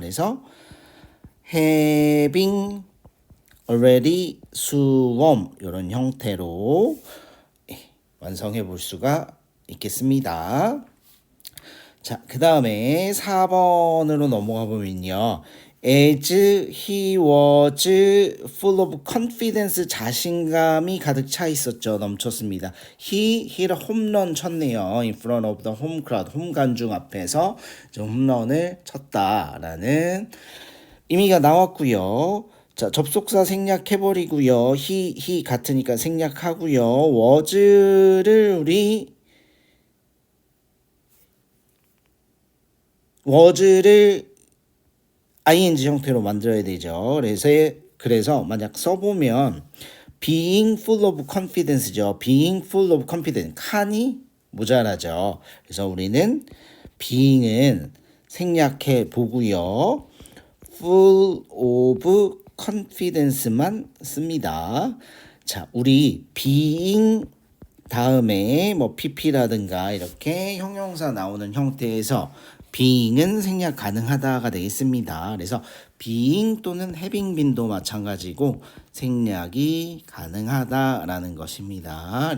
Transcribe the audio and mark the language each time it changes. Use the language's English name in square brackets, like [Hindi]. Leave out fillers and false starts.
[Korean] 그래서 [English] having already swum [Korean] 이런 형태로 완성해 볼 수가 있겠습니다. 자, 그 다음에 4번으로 넘어가 보면요. [English] as he was full of confidence [Korean] 자신감이 가득 차 있었죠. [English] 넘쳤습니다. he hit a [Korean] 홈런 쳤네요. [English] in front of the home crowd [Korean] 홈관중 앞에서 홈런을 쳤다라는 의미가 나왔고요. 자, 접속사 생략해버리고요. he 같으니까 생략하고요. was를 우리 was를 ing 형태로 만들어야 되죠. 그래서 만약 써보면 [English] being full of confidence [Korean] 죠. [English] being full of confidence. [Korean] 칸이 모자라죠. 그래서 우리는 being은 생략해 보고요. [English] full of confidence [Korean] 만 씁니다. 자, 우리 being 다음에 뭐 pp라든가 이렇게 형용사 나오는 형태에서 being은 생략 가능하다가 되겠습니다. 그래서 being 또는 having been도 마찬가지고 생략이 가능하다라는 것입니다.